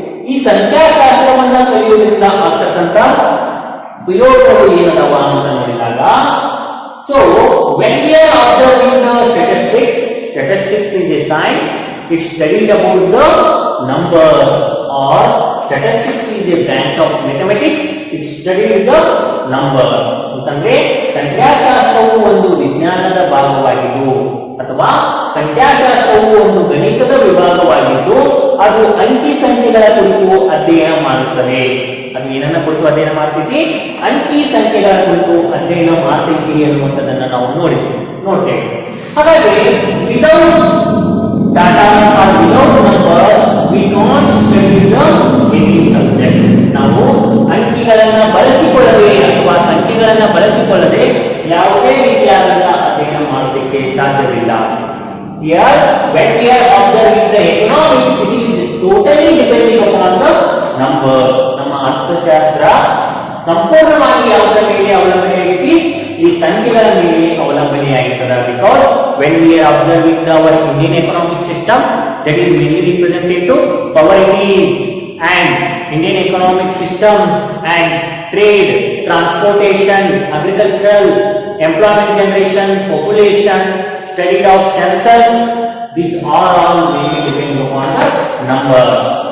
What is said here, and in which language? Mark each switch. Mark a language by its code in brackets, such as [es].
[kn] ಈ ಸಂಖ್ಯಾಶಾಸ್ತ್ರವನ್ನ ಕಲಿಯುವುದರಿಂದ ಆಗ್ತಕ್ಕಂತ ಉಪಯೋಗಗಳು ಏನದವ ಅಂತ ನೋಡಿದಾಗ, [en] so when we are observing the statistics is a science. It studied about the numbers, or statistics is a branch of mathematics. It studied the number. [kn] ಅಂತಂದ್ರೆ ಸಂಖ್ಯಾಶಾಸ್ತ್ರವು ಒಂದು ವಿಜ್ಞಾನದ ಭಾಗವಾಗಿದ್ದು ಅಥವಾ ಸಂಖ್ಯಾಶಾಸ್ತ್ರವು ಒಂದು ಗಣಿತದ ವಿಭಾಗವಾಗಿದ್ದು ಅದು ಅಂಕಿ ಸಂಖ್ಯೆಗಳ ಕುರಿತು ಅಧ್ಯಯನ ಮಾಡುತ್ತದೆ. ಅದು ಏನನ್ನ ಕುರಿತು ಅಧ್ಯಯನ ಮಾಡ್ತೈತಿ? ಅಂಕಿ ಸಂಖ್ಯೆಗಳ ಕುರಿತು ಅಧ್ಯಯನ ಮಾಡ್ತೈತಿ ಅನ್ನುವಂಥದ್ದನ್ನ ನಾವು ನೋಡ್ತೇವೆ. ಹಾಗಾಗಿ [en] Without data or without numbers we can't study the any subject. [kn] ನಾವು ಅಂಕಿಗಳನ್ನ ಬಳಸಿಕೊಳ್ಳದೆ ಅಥವಾ ಸಂಖ್ಯೆಗಳನ್ನ ಬಳಸಿಕೊಳ್ಳದೆ ಯಾವುದೇ ರೀತಿಯಾದಂತಹ ಅಧ್ಯಯನ ಮಾಡೋದಕ್ಕೆ ಸಾಧ್ಯವಿಲ್ಲ. [en] Here when we are observing the economics, it is totally depending upon the numbers. [kn] ನಮ್ಮ ಅರ್ಥಶಾಸ್ತ್ರ ಸಂಪೂರ್ಣವಾಗಿ ಯಾವುದರ ಮೇಲೆ ಅವಲಂಬನೆಯಾಗಿದೆ? ಈ ಸಂಖ್ಯೆಗಳ ಮೇಲೆ ಅವಲಂಬನೆಯಾಗಿರ್ತದೆ. [en] Because when we are observing our Indian economic system, that is mainly represented to power needs and Indian economic system and trade, transportation, agricultural, employment generation, population, study of census, these are all mainly depending upon the numbers.